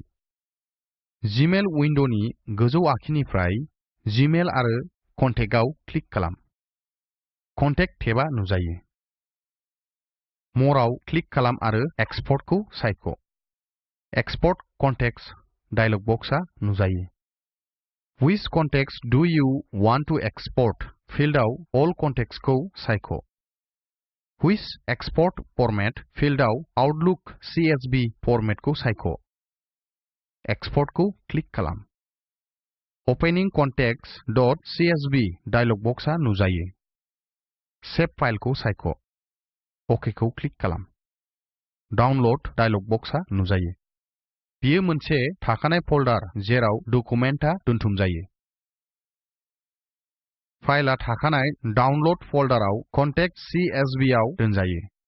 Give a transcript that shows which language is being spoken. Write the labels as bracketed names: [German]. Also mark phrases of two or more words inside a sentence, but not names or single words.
[Bodo] जीमेल उइन्ड'नि गोजौ आखिनिफ्राय जीमेल आरो कन्टेक्टआव क्लिक खालाम। [English] contact tab [Bodo] नुजायो। मरआव क्लिक खालाम आरो एक्सपर्टखौ सायख'। [English] export contacts dialog box [Bodo] नुजायो। [English] Which contacts do you want to export [Bodo] फिल्डआव [English] all contacts [Bodo] खौ सायख'। [English] Which export format [Bodo] फिल्डआव Outlook CSV फर्मेटखौ सायख'। एक्सपर्टखौ क्लिक खालाम। Opening contacts.csv [English] dialog box [Bodo] नुजायो। [English] save file [Bodo] सायख'। अकेखौ क्लिक खालाम। [English] download dialog box [Bodo] नुजायो। बेयो मोनसे थाखानाय फोल्डार जेराव डकुमेन्टआ दोनथुमजायो। फाइलआ थाखानाय [English] download folder [Bodo] कन्टेक्ट CSV आव दोनजायो।